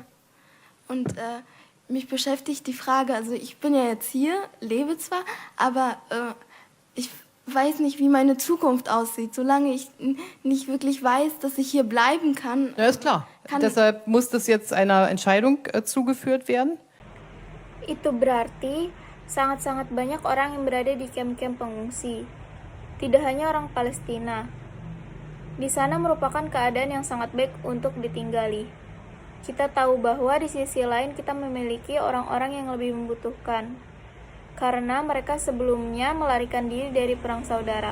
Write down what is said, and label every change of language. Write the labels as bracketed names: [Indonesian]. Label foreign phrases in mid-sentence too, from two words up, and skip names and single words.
[German] Und mich beschäftigt die Frage, also ich bin ja jetzt hier, lebe zwar, aber ich weiß nicht, wie meine Zukunft aussieht. Solange ich nicht wirklich weiß, dass ich hier bleiben kann. Ja, ist klar. Deshalb muss das jetzt einer Entscheidung zugeführt werden. [Indonesian] Itu berarti sangat-sangat banyak orang yang berada di kamp-kamp pengungsi. Tidak hanya orang Palestina. Di sana merupakan keadaan yang sangat baik untuk ditinggali. Kita tahu bahwa di sisi lain kita memiliki orang-orang yang lebih membutuhkan, karena mereka sebelumnya melarikan diri dari perang saudara.